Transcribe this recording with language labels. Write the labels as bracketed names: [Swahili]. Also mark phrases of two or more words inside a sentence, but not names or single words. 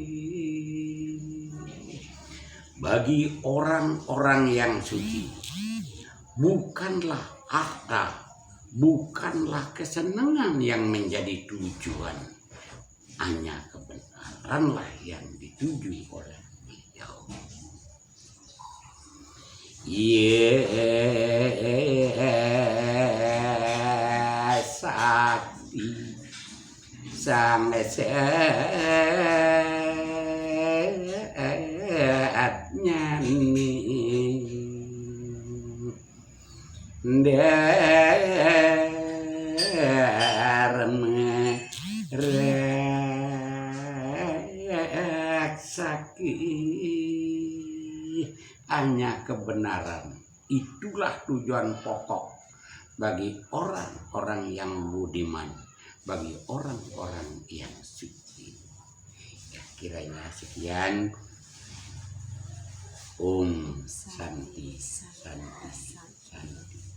[Indonesian] bagi orang-orang yang suci bukanlah harta, bukanlah kesenangan yang menjadi tujuan, hanya kebenaranlah yang dituju oleh beliau. Sakti sanes nyani reksaki hanya kebenaran. Itulah tujuan pokok bagi orang-orang yang budiman, bagi orang-orang yang suci. Ya, kiranya sekian. [Sanskrit] Om Santi Santi Santi.